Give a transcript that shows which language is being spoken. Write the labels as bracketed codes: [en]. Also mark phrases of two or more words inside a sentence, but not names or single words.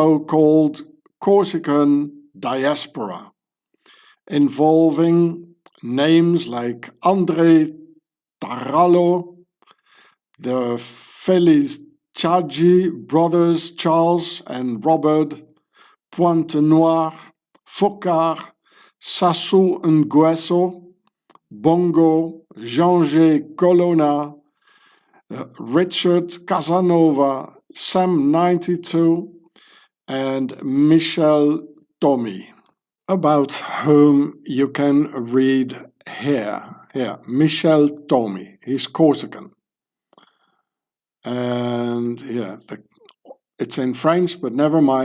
[en] so-called Corsican diaspora, involving names like André Tarallo, the Felicciaggi brothers Charles and Robert, Pointe-Noire, Focard, Sassou Nguesso, Bongo, Jean-G Colonna, Richard Casanova, Sam 92, and Michel Tommy, about whom you can read here. Michel Tommy, he's Corsican. And it's in French, but never mind.